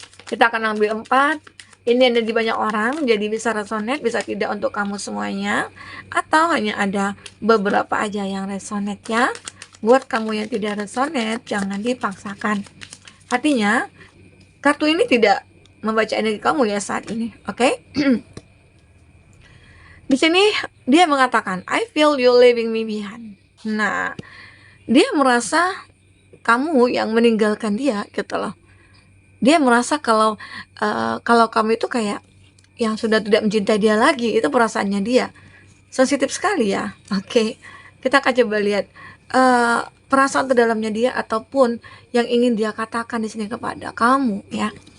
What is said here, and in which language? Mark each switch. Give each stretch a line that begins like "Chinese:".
Indonesian: Kita akan ambil 4. Ini energi banyak orang, jadi bisa resonate, bisa tidak untuk kamu semuanya, atau hanya ada beberapa aja yang resonate ya. Buat kamu yang tidak resonate, jangan dipaksakan. Artinya, kartu ini tidak membaca energi kamu ya saat ini, oke? Di sini dia mengatakan,
English: I feel you leaving me behind.
Indonesian: Nah, dia merasa kamu yang meninggalkan dia gitu loh. Dia merasa kalau kamu itu kayak yang sudah tidak mencintai dia lagi. Itu perasaannya dia. Sensitif sekali ya. Oke, kita akan coba lihat perasaan terdalamnya dia ataupun yang ingin dia katakan di sini kepada kamu ya.